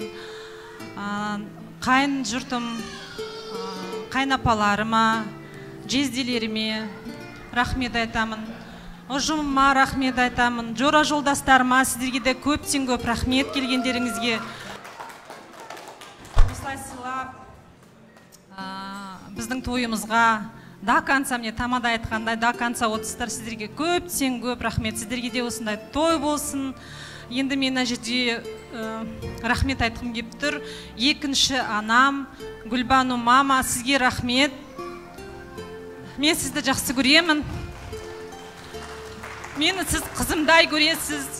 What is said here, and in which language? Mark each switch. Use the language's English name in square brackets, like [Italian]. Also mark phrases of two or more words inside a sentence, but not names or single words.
[Kazakh] Қайын жұртым, қайнапаларыма, жезделеріме рахмет айтамын. Ұжымыма рахмет айтамын. Жора жолдастарыма, сіздерге де көптен көп рахмет келгендеріңізге. Осылай сыйлап, біздің тойымызға [Russian] до конца, [Kazakh] мне тамада айтқандай, [Russian] до конца [Kazakh] отырсыздар. Сіздерге көптен көп рахмет. Сіздерге де осындай той болсын. Енді мен мына жерде рахмет айтқым келіп тұр. Екінші анам, Гүлбану мама, сізге рахмет. Мен сізді жақсы көремін. Мені сіз қызымдай көресіз.